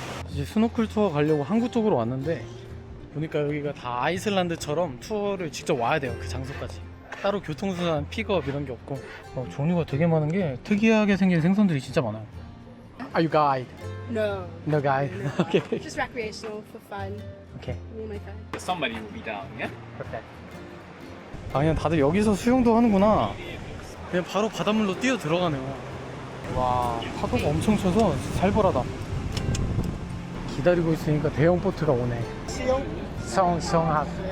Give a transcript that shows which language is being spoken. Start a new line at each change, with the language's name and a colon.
Korean: 이제 스노클 투어 가려고 항구 쪽으로 왔는데 보니까 여기가 다 아이슬란드처럼 투어를 직접 와야 돼요. 그 장소까지. 따로 교통수단, 픽업 이런 게 없고. 종류가 되게 많은 게 특이하게 생긴 생선들이 진짜 많아요.
English: Are you guide? No. No guide. Okay. Just recreational for fun. Okay. Me and my friend. Somebody will be down, yeah? Perfect.
Korean: 그냥 다들 여기서 수영도 하는구나. 그냥 바로 바닷물로 뛰어 들어가네요. 와, 파도가 엄청 쳐서 살벌하다. 기다리고 있으니까 대형 보트가 오네. 수영학.